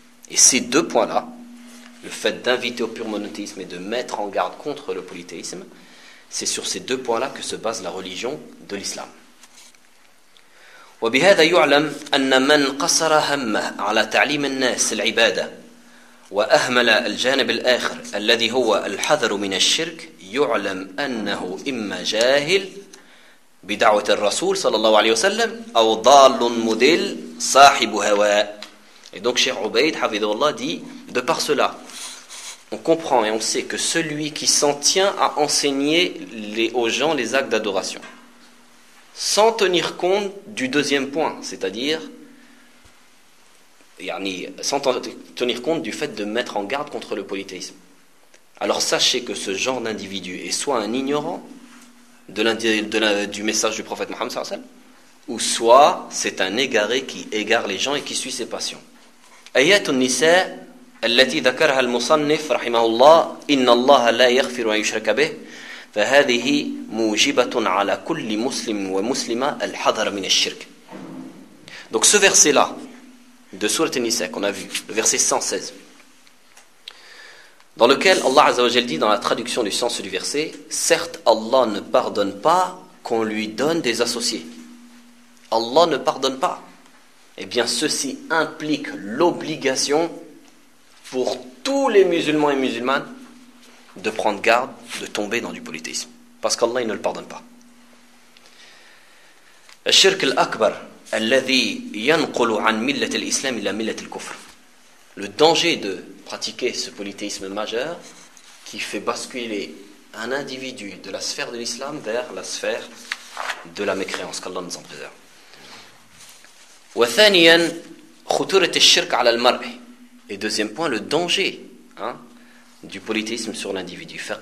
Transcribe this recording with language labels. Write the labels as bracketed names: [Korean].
[French] Et ces deux points-là, le fait d'inviter au pur monothéisme et de mettre en garde contre le polythéisme, c'est sur ces deux points-là que se base la religion de l'islam. [Arabic] وبهذا يعلم أن من قصر همه على تعليم الناس العبادة وأهمل الجانب الآخر الذي هو الحذر من الشرك يعلم أنه إما جاهل بدعوة الرسول صلى الله عليه وسلم أو ضال مضل صاحب هواء. [French] Et donc Cheikh Ubayd Hafidhullah dit, de par cela, on comprend et on sait que celui qui s'en tient à enseigner aux gens les actes d'adoration, sans tenir compte du deuxième point, c'est-à-dire sans tenir compte du fait de mettre en garde contre le polythéisme. Alors sachez que ce genre d'individu est soit un ignorant du message du prophète Mohammed sallallahu alayhi wa sallam, ou soit c'est un égaré qui égare les gens et qui suit ses passions. [Arabic] Ayat al-Nisa allati dhakarha al-musannif rahimahullah inna Allah la yaghfiru an yushraka bih. فهذه موجبة على كل مسلم ومسلمة الحذر من الشرك. [French] Donc ce verset là de sourate An-Nisa qu'on a vu, le verset 116, dans lequel Allah Azza wa Jalla dit dans la traduction du sens du verset, certes Allah ne pardonne pas qu'on lui donne des associés. Allah ne pardonne pas. Eh bien ceci implique l'obligation pour tous les musulmans et musulmanes de prendre garde de tomber dans du polythéisme, parce qu'Allah il ne le pardonne pas. [Arabic] الشرك الأكبر الذي ينقل عن ملة الإسلام إلى ملة الكفر. [French] Le danger de pratiquer ce polythéisme majeur qui fait basculer un individu de la sphère de l'islam vers la sphère de la mécréance, qu'Allah nous en préserve. [Arabic] وثانيا خطورة الشرك على المرء. [French] Et deuxième point, le danger, hein, du polythéisme sur l'individu.